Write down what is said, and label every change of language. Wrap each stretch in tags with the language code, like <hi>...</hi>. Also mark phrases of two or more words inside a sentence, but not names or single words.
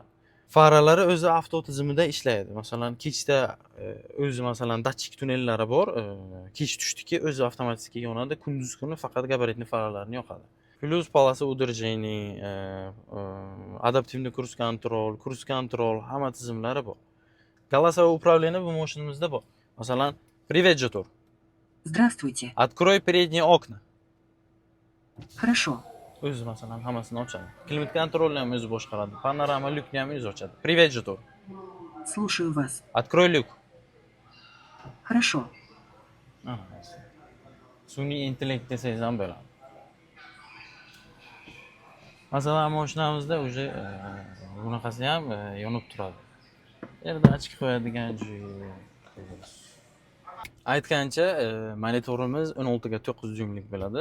<uz>Faralari o'zi avto tizimida ishlaydi. Masalan, kechda o'zi masalan datchik tunnellari bor. Kech tushdiki o'zi avtomatik yonadi, kunduz kuni faqat gabaritli faralarni yoqadi.</uz> <ru>Плюс полоса удержания, адаптивный круиз контроль,</ru> <uz>hamma tizimlari bor.</uz> <ru>Голосовое управление</ru> <uz>bu mashinamizda bor. Masalan,</uz> <ru>Привет, Jitur. Здравствуйте. Открой передние окна. Хорошо.</ru> <uz>O'zi masalan hammasini ochadi. Klimat kontrolni ham o'zi boshqaradi. Panorama lyukni ham o'zi ochadi.</uz> <ru>Привет, Jitur. Слушаю вас. Открой люк. Хорошо.</ru> <uz>Ana, sun'iy intellekt desangiz ham bo'ladi. Masalan, mashinamizda уже bunaqasi ham yonib turadi. Yerda ochib qo'yadigan aytgancha, monitorimiz 16 ga 9 dyuymlik bo'ladi.</uz>